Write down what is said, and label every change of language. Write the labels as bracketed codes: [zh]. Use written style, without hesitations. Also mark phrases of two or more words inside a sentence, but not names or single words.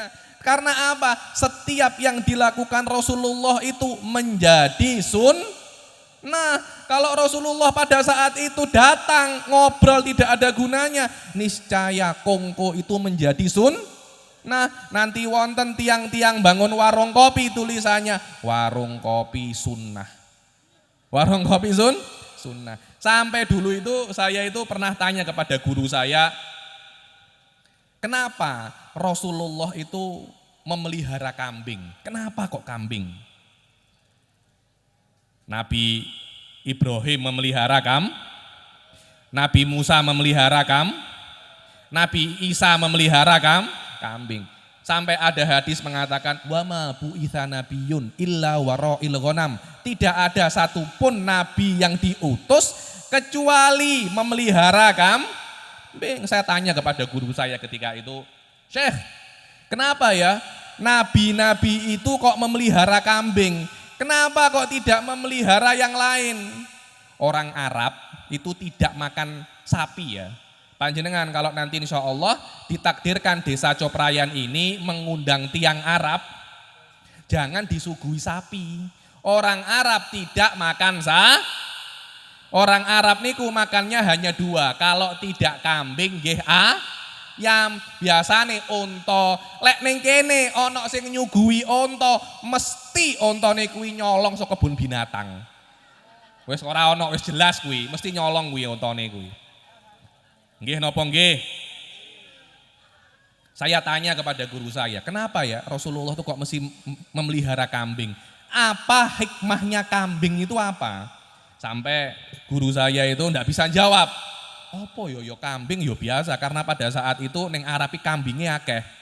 [id] Karena apa? Setiap yang dilakukan Rasulullah itu menjadi sunnah. Kalau Rasulullah pada saat itu datang ngobrol tidak ada gunanya, niscaya kongko itu menjadi sunnah. Nanti [jv] wonten tiang-tiang [id] bangun warung kopi, tulisannya warung kopi sunnah. Warung kopi sunnah. Sampai dulu itu saya itu pernah tanya kepada guru saya, kenapa Rasulullah itu memelihara kambing? Kenapa kok kambing? Nabi Ibrahim memelihara Nabi Musa memelihara Nabi Isa memelihara kambing. Sampai ada hadis mengatakan [ar] وما بعث نبي إلا ورعى الغنم. [id] Tidak ada satupun nabi yang diutus kecuali memelihara kambing. Saya tanya kepada guru saya ketika itu, "Syekh, kenapa ya nabi-nabi itu kok memelihara kambing? Kenapa kok tidak memelihara yang lain?" Orang Arab itu tidak makan sapi ya. Panjenengan kalau nanti [ar] إن شاء الله [id] ditakdirkan desa Coprayan ini mengundang tiang Arab, jangan disuguhi sapi. Orang Arab tidak makan Orang Arab niku makannya hanya dua. Kalau tidak kambing nggih ayam. [jv] Biasane unta. Lek ning kene ana sing nyuguhi unta, mesti untane kuwi nyolong saka kebun binatang. Wis ora ana, wis jelas kuwi, mesti nyolong kuwi untane kuwi. Nggih napa nggih? [id] Saya tanya kepada guru saya, kenapa ya Rasulullah itu kok mesti memelihara kambing? Apa hikmahnya kambing itu apa? Sampai guru saya itu enggak bisa jawab. Apa yo kambing yo biasa karena pada saat itu ning Arabi kambingnya akeh.